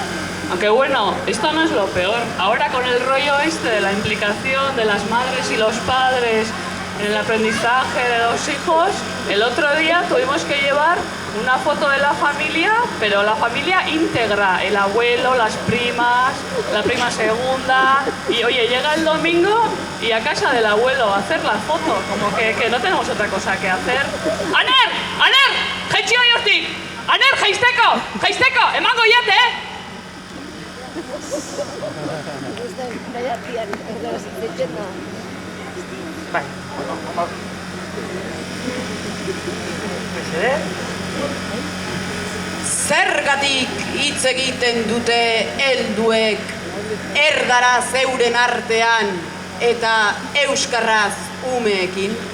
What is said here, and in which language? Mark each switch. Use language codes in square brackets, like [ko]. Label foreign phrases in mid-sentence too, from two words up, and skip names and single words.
[es] Aunque bueno, esto no es lo peor. Ahora con el rollo este de la implicación de las madres y los padres en el aprendizaje de los hijos, el otro día tuvimos que llevar una foto de la familia, pero la familia íntegra, el abuelo, las primas, la prima segunda, y oye, llega el domingo y a casa del abuelo a hacer la foto, como que no tenemos otra cosa que hacer. [eu] ¡Aner! ¡Jaitxio hortik! ¡Aner, jaisteko! ¡Emango jate, Bai, Zergatik hitz egiten dute helduek erdaraz euren artean eta euskarraz umeekin?